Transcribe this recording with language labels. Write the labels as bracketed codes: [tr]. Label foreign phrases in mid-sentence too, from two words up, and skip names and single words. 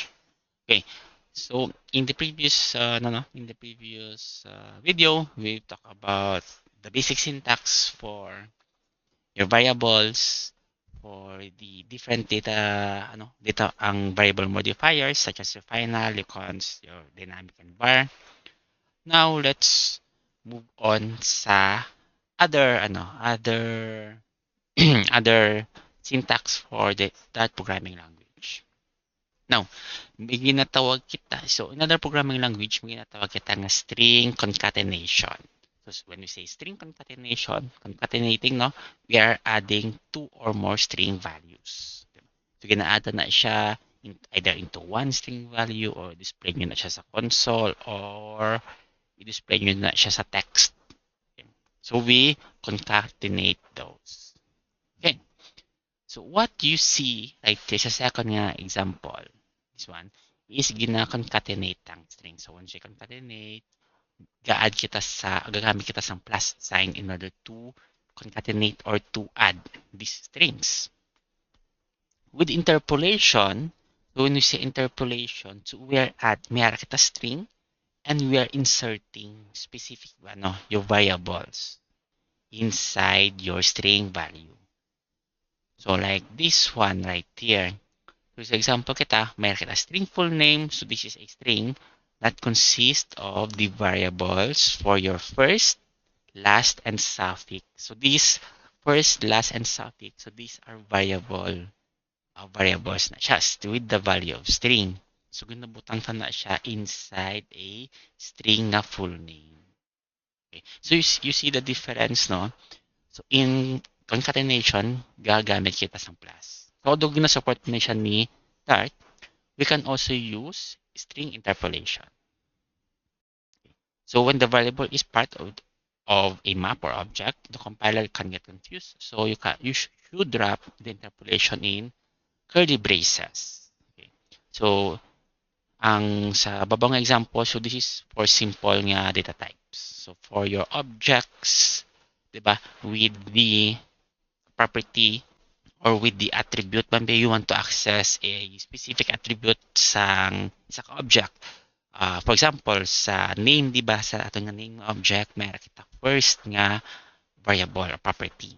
[en] Okay, so in the previous video, we talked about the basic syntax for your variables, for the different data ang variable modifiers such as your final, your const, your dynamic and var. Now let's move on sa other other syntax for that programming language. Now, [hil] may ginatawag kita. [en] So, in other programming language, [hil] may ginatawag kita ng [en] string concatenation. So, when we say string concatenation, concatenating, no, we are adding two or more string values. So, [hil] gina-add na siya [en] either into one string value or display [hil] nyo na siya sa console or i-display nyo na siya sa text. Okay. [en] So, we concatenate those. Okay. So what you see right there sa second nga example, this one, is gina-concatenate ang string. So once you concatenate, [hil] gagamit kita sa [en] plus sign in order to concatenate or to add these strings. With interpolation, so when we say interpolation, so we are [hil] mayroon kita [en] string and we are inserting specific your variables inside your string value. So like this one right here. [hil] So sa example kita, mayroon kita [en] string full name. So this is a string that consists of the variables for your first, last, and suffix. So these first, last, and suffix, so these are variables na siya with the value of string. [hil] So ginabutan ka na siya [en] inside a string [hil] na full name. [en] Okay. So you see the difference, no? So in concatenation, [hil] gagamit kita ng plus. [en] So although [hil] gina-support na siya ni [en] Dart, we can also use string interpolation. So when the variable is part of a map or object, the compiler can get confused. So you should wrap the interpolation in curly braces. Okay. So [hil] ang sa babang [en] example, so this is for simple nga data types. So for your objects, diba, with the property or with the attribute, maybe you want to access a specific attribute sa object. For example, [hil] sa name, di ba, sa ating name object, mayroon kita first nga variable or property.